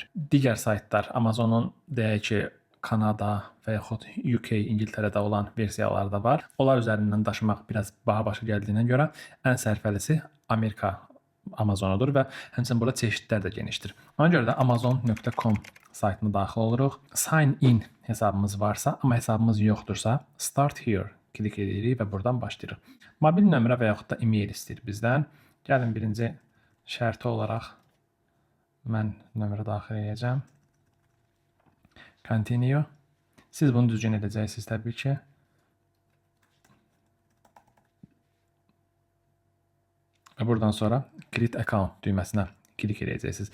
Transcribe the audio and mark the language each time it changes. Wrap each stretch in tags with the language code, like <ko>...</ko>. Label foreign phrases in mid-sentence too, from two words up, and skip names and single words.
<az>Digər saytlar Amazonun deyək ki, Kanada və yaxud UK, İngiltərədə olan versiyaları da var. Onlar üzərindən daşımaq biraz baha başa gəldiyinə görə ən sərfəlisi Amerika Amazonudur və həmçinin burada çeşidlər də genişdir. Ona görə də amazon.com saytına daxil oluruq.</az> <en>Sign in</en> <az>hesabımız varsa, amma hesabımız yoxdursa,</az> <en>start here</en> <az>klik edirik və buradan başlayırıq. Mobil nömrə və yaxud da e-mail istəyir bizdən. Gəlin birinci şərti olaraq mən nömrə daxil edəcəm. Continue. Siz bunu düzgün edəcəksiniz təbii ki. Və buradan sonra</az> <en>Create Account</en> <az>düyməsinə klik edəcəksiniz.</az>